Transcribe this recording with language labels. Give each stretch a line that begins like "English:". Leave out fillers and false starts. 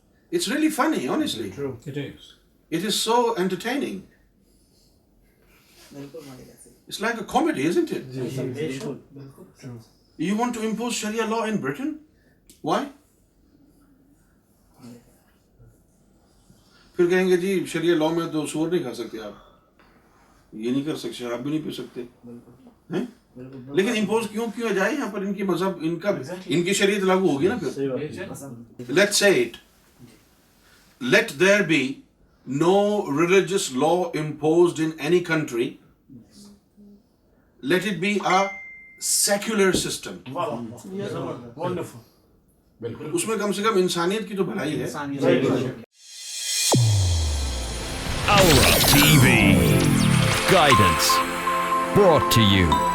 English: It's really funny, honestly. True. It is. It is so entertaining. It's like a comedy, isn't it? True. You want to impose Sharia law in Britain? Why?
Hindi: फिर कहेंगे जी शरिया law में तो सूअर नहीं खा सकते आप, ये नहीं कर सकते, शराब भी नहीं पी सकते हैं. लेकिन इम्पोज क्यों किया जाए यहाँ पर? इनकी मजहब, इनकी शरीयत लागू होगी ना फिर.
English: Let's say it. Let there be no religious law imposed in any country. Let it be a secular system. Wonderful.
Hindi: उसमें कम से कम इंसानियत की तो भलाई है.
English: Aura TV. Guidance. Brought to you